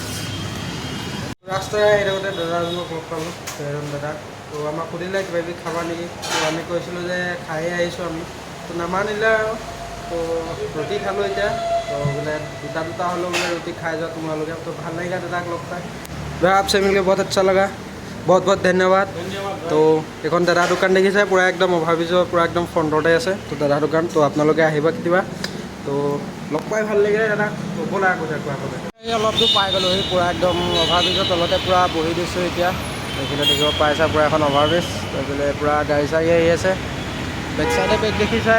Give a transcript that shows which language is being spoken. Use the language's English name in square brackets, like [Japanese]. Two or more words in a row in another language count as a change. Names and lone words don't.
[Assamese] ৰাস্তাৰে আহি থাকোঁতে দাদাজনক লগ পালোঁ, এজন দাদা। তো আমাক সুধিলে কিবা কিবি খাবা নেকি? তো আমি কৈছিলোঁ যে খায়ে আহিছোঁ আমি। তো নামানিলে আৰু। তো ৰুটি খালোঁ এতিয়া। তো বোলে দুটা হ'লেও বোলে ৰুটি খাই যোৱা তোমালোকে। তো ভাল লাগিলে দাদাক লগ পাই। [Hindi] দাদা आपसे मिलकर बहुत अच्छा लगा, बहुत बहुत धन्यवाद। [Assamese] তো এখন দাদা দোকান দেখিছে, পূৰা একদম অভাৰব্ৰিজৰ পূৰা একদম ফ্ৰণ্টতে আছে। তো দাদা দোকান, তো আপোনালোকে আহিবা কেতিয়াবা। তো লগ পাই ভাল লাগিলে দাদাক। তো ব'লা গৈ থাকোঁ আগলৈ। এই অলপ দূৰ পাই গ'লোঁ, সেই পূৰা একদম অভাৰব্ৰিজৰ তলতে পূৰা বহি দিছোঁ এতিয়া। এইফালে দেখিব পাইছা পূৰা এখন অভাৰব্ৰিজ। তো এইফালে পূৰা গাড়ী চাড়ী আহি আছে, বেক চাইডে বেক দেখিছাই।